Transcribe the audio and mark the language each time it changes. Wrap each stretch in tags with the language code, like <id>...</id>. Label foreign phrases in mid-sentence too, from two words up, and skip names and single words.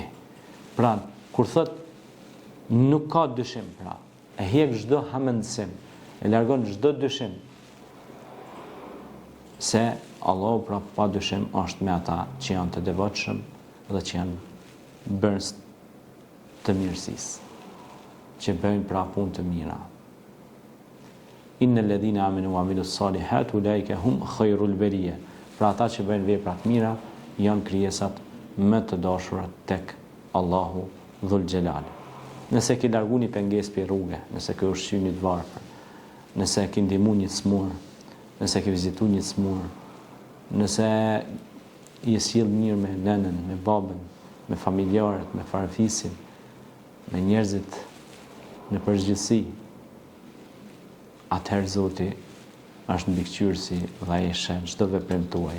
<sq>Pra, kur thot nuk ka dyshim, pra, e hjek çdo hamendësim, e largon çdo dyshim se Allahu pra pa dyshim është me ata që janë të devotshëm dhe që janë bërës të mirësisë, që bëjnë pra punë të mira.</sq> <ar>إن الذين آمنوا وعملوا الصالحات أولئك هم خير البرية.</ar> <sq>Pra ata që bëjnë vepra të mira janë krijesat më të dashura tek Allahu Dhul Jalal. Nëse ke largu një pengesë për rrugë, nëse ke ushqyer një të varfër, nëse ke ndihmuar një të smur, nëse ke vizituar një të smur, nëse je sjell mirë me nënën, me babën, me familjarët, me farafisin, me njerëzit në përgjithësi, atëherë Zoti është mbikëqyrësi dhe ai sheh çdo veprim tuaj.</sq>